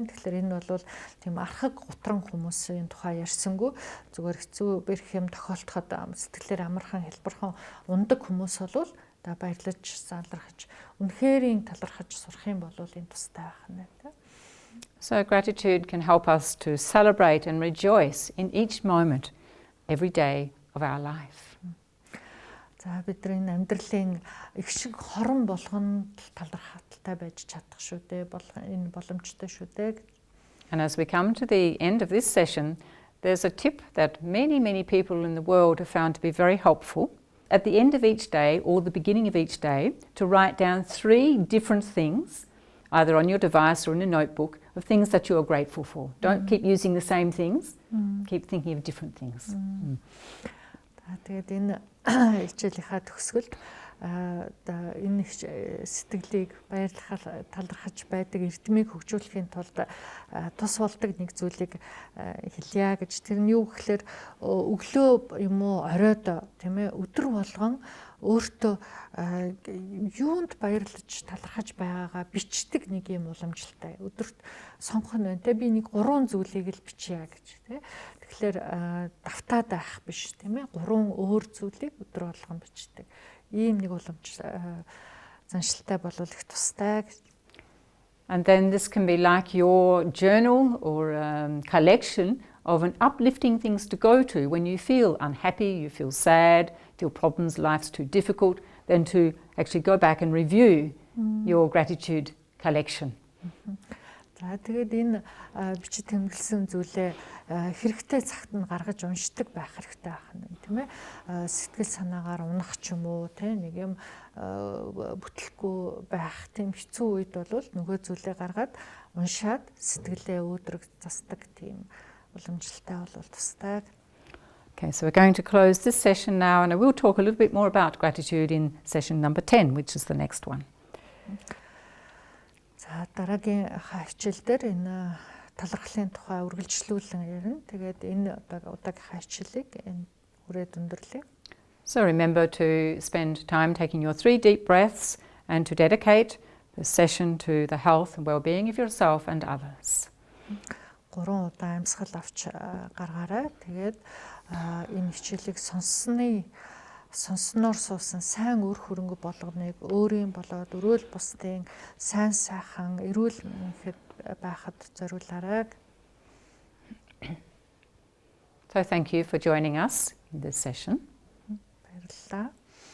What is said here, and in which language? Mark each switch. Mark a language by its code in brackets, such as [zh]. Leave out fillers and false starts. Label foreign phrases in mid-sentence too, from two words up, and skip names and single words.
[mn] Тэгэхээр энэ бол тийм архаг гутран хүмүүсийн тухай ярьсангүй зүгээр хэцүү бэрх юм тохиолдоход сэтгэлээр амархан хэлбэрхэн ундаг хүмүүс бол баярлаж талархаж үнэхэрийн талархаж сурах юм бол энэ тустай байх нь тийм. [en] So gratitude can help us to celebrate and rejoice in each moment, every day of our life. [mn] За бидний амьдралын их шиг хорон болгонд талархалтай байж чадах шүү дээ. Энэ боломжтой шүү дээ. [en] And as we come to the end of this session, there's a tip that many people in the world have found to be very helpful. At the end of each day or the beginning of each day, to write down 3 different things, either on your device or in a notebook, of things that you are grateful for. Don't keep using the same things. Keep thinking of different things. [mn] Тэгээд энэ хичээлийнхаа төгсгөлд энэ сэтгэлийг баярлахаар талархаж байдаг эрдмийг хөгжүүлэхийн тулд тус болдог нэг зүйлийг хэлье гэж. Тэр нь юу гэхээр өглөө юм уу оройд тийм ээ өдөр болгон өөртөө юунд баярлаж талархаж байгаагаа бичдэг нэг юм уламжлалтай. Өдөрт сонгох нь байна те би нэг 3 зүйлийг л бичье гэж тий. Тэгэхээр давтаад байх биш тийм ээ 3 өөр зүйлийг өдөр болгон бичдэг. Ийм нэг заншилтай болвол их тустай гэж. [en] And then this can be like your journal or collection of an uplifting things to go to when you feel unhappy, you feel sad, your problems, life's too difficult, then to actually go back and review your gratitude collection. [mn] За тэгээд энэ бичиж тэмдэглэсэн зүйлээ хэрэгтэй цагт нь гаргаж уншдаг байх хэрэгтэй байна тийм ээ. Сэтгэл санаагаар унах ч юм уу тийм нэг юм бүтлэхгүй байх тийм хэцүү үед бол нөгөө зүйлээ гаргаад уншаад сэтгэлээ өөдрөг засдаг тийм уламжлалтай бол тустай. [en] Okay, so we're going to close this session now, and I will talk a little bit more about gratitude in session number 10, which is the next one. [mn] За дараагийн хичээл дээр энэ талархлын тухай үргэлжлүүлэн ярина. Тэгээд энэ удаагийн хичээлийг энэ хүрээд өндөрлөе. [en] So remember to spend time taking your 3 deep breaths and to dedicate the session to the health and well-being of yourself and others. [mn] 3 удаа амьсгал авч гаргаарай. Тэгээд энэ хичээлийг сонсноор суусан сайн үр хөрөнгө болгоныг өөрийн болоод өрөөл бусдын сайн сайхан эрүүл мэнхэд байхад зориулаарай. [en] So thank you for joining us in this session. [mn] Баярлалаа.